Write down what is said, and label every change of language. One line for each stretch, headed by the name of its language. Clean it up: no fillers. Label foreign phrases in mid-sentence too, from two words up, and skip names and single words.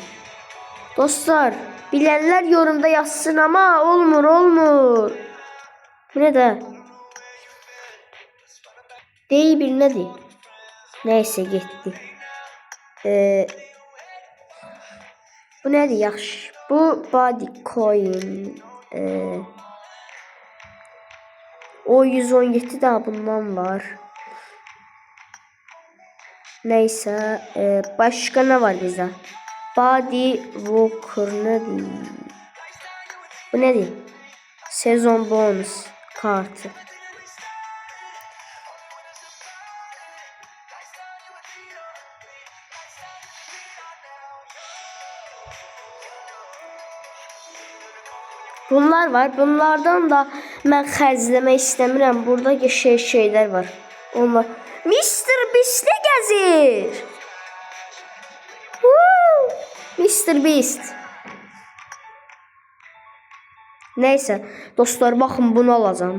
Azerbaijani: Dostlar, bilənlər yorumda yazsın, amma olmur. Bu nə də? Deyil bir nədir? Neyse, getdi. Bu nədir? Yaxşı. Bu
English: body coin.
Azerbaijani: O 117 daha bundan var.
Turkish: Neyse, başka ne var bizde? Body Walker nedir? Bu nedir? Sezon bonus kartı. Bunlar var.
Azerbaijani: Bunlardan da mən xərcləmək istəmirəm. Burada qəşəng şeylər var. Onlar Mr. Beast gəzir. Mr. Beast.
Turkish: Neyse dostlar, baxın bunu alacağım.